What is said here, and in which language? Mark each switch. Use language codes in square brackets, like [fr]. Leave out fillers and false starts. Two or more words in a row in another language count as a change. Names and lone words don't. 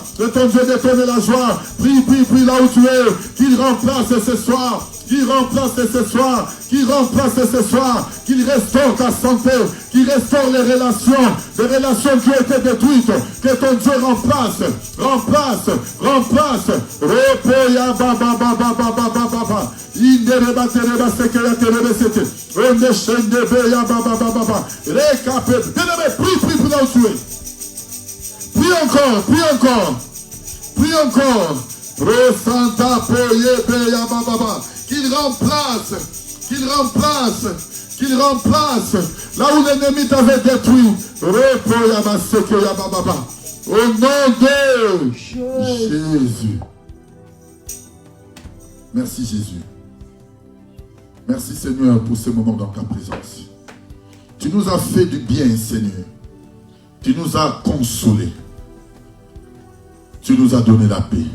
[fr] Que ton Dieu te donne la joie. Prie, prie, prie là où tu es. Qu'il remplace ce soir. Qu'il remplace ce soir. Qu'il remplace ce soir. Qu'il restaure ta santé. Qu'il restaure les relations qui ont été détruites. Que ton Dieu remplace. Remplace. Remplace. Repoya baba baba baba baba. Indereba tereba sekeya terebe sete. Ondeshendebe ya baba baba. Récapé. Prie, prie, prie là où tu es. Prie encore, prie encore. Prie encore. Resanta poye ya baba. Qu'il remplace. Qu'il remplace. Qu'il remplace. Là où l'ennemi t'avait détruit. Repoya ma sekeya baba. Au nom de Jésus. Merci Jésus. Merci Seigneur pour ce moment dans ta présence. Tu nous as fait du bien Seigneur. Tu nous as consolés. Tu nous as donné la paix.